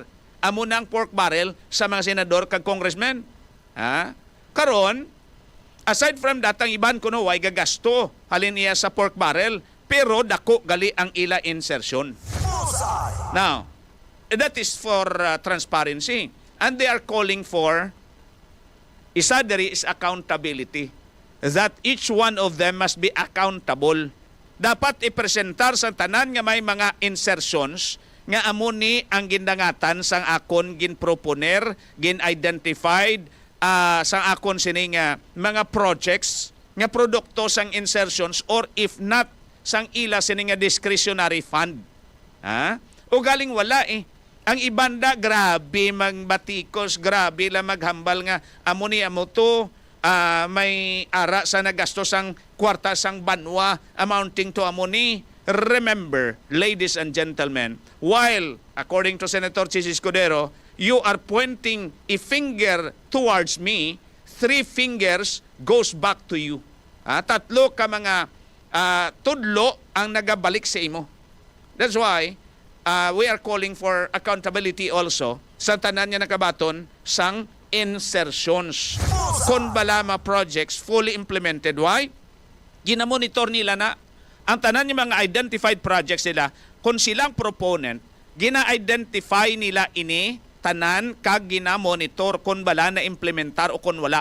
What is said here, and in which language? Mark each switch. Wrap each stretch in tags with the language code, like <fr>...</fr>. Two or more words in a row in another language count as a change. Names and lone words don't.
<hil>Amo na ang</hil> <en>pork barrel</en> <hil>sa mga senador kag congressmen. Karon</hil> <en>aside from that,</en> <hil>ang iban kuno way gagasto halin niya sa</hil> <en>pork barrel,</en> <hil>pero dako gali ang ila insertion.</hil> <en>Now, that is for transparency. And they are calling for</en> <hil>isa diri</hil> <en>is accountability. That each one of them must be accountable.</en> <hil>Dapat ipresentar sa tanan nga may mga insertions nga amo ni ang gindangatan sang akon ginproponer, gin-identified sang akon sini nga mga projects nga produkto sang insertions</hil> <en>or if not</en> <hil>sang ila sini nga</hil> <en>discretionary fund.</en> <hil>O galing wala eh. Ang ibanda, grabe magbatikos, grabe lang maghambal nga. Amo ni amo to, may ara sa nagastos ang kwarta sang banwa</hil> <en>amounting to</en> <hil>amo ni.</hil> <en>Remember, ladies and gentlemen, while, according to Senator 𝐁𝐔𝐋𝐿 Escudero, you are pointing a finger towards me, 3 fingers goes back to you.</en> <hil>Tatlo ka mga tudlo ang nagabalik sa imo.</hil> <en>That's why we are calling for accountability also</en> <hil>sa tanan niya nakabaton sang insertions. Kung balama</hil> <en>projects fully implemented, why?</en> <hil>Ginamonitor nila na ang tanan niya mga</hil> <en>identified projects</en> <hil>nila, kung silang proponent, gina-identify nila ini tanan kag gina-monitor kung bala na implementar o kung wala.</hil>